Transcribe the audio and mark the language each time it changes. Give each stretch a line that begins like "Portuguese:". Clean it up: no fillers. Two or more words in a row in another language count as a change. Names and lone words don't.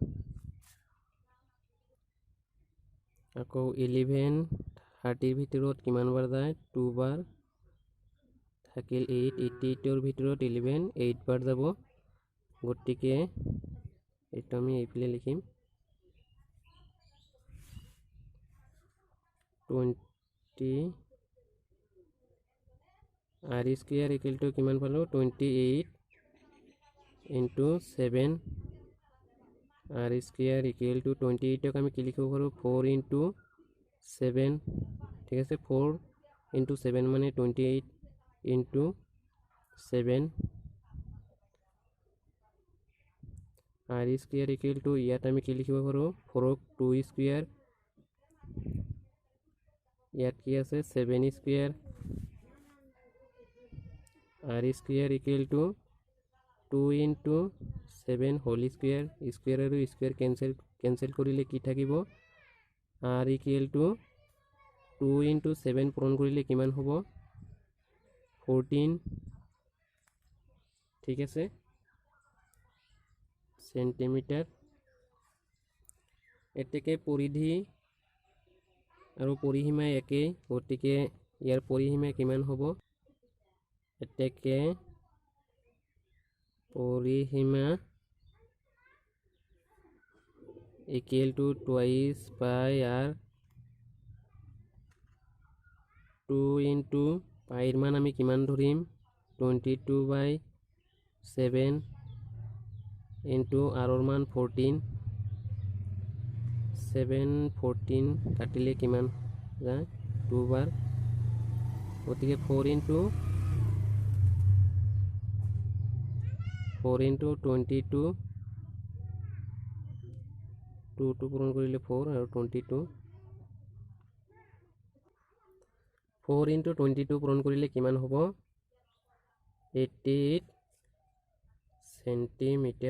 Assamese: আকৌ 11 30 ৰ ভিতৰত কিমান বাৰ যায় 2 বাৰ থাকিল 8, 88 ৰ ভিতৰত 11 8 বাৰ যাব, গতিকে এইটো আমি এইফালে লিখিম 20
English: r square equal to
Assamese: কিমান পালো 28 into 7
English: r square equal to
Assamese: 28 ক আমি কি লিখিব পাৰো 4 into 7, ঠিক আছে 4 into 7 মানে 28 into 7
English: r square equal to
Assamese: ইয়াত আমি কি লিখিব পাৰো 4 ক 2 square, ইয়াত কি আছে 7 square,
English: r square equal to 2 into 7 whole square, square
Assamese: আৰু
English: square cancel
Assamese: কৰিলে কি থাকিব
English: r equal to 2 into 7
Assamese: পূৰণ কৰিলে কিমান হ'ব 14, ঠিক আছে সেন্টিমিটাৰ। এতেকে পৰিধি আৰু পৰিসীমা একেই, গতিকে ইয়াৰ পৰিসীমা কিমান হ'ব এতেকে পৰিসীমা
English: equal to twice pi r,
Assamese: 2 into পাইৰ মান আমি কিমান ধৰিম 22/7 into আৰৰ মান 14, 7 14 কাটিলে কিমান যায় 2 বাৰ, গতিকে 4 into 22 2 পূৰণ কৰিলে 4 আৰু 22 4 into 22 পূৰণ কৰিলে কিমান হ'ব 88 সেন্টিমিটাৰ।